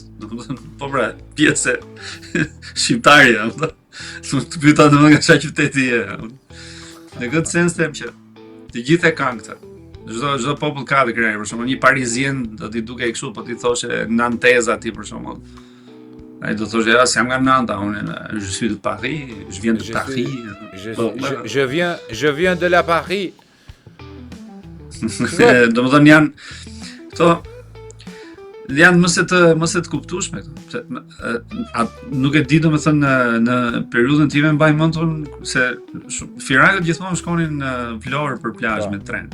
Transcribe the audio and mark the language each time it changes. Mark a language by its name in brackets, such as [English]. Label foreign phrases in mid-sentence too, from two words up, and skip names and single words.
[Albanian] Po pra, pjesë shqiptarja, të pyeta domosdoshmë nga çfarë qyteti je. Në këtë sens them që të gjithë e kanë këtë. Çdo popull ka të krejë, për shembull, një parizien do t'i dukej kështu, po ti thoshe Nanteza ti për shembull. Ai do thoshte ja, jam nga Nanta, unë [French] je suis de Paris, je viens de Paris. Je viens de la Paris. [Albanian] Domethënë këto janë mos e të kuptueshme këto. Nuk e di domethënë në periudhën time mbaj mend unë se firakët gjithmonë shkonin në Vlorë për plazh me tren.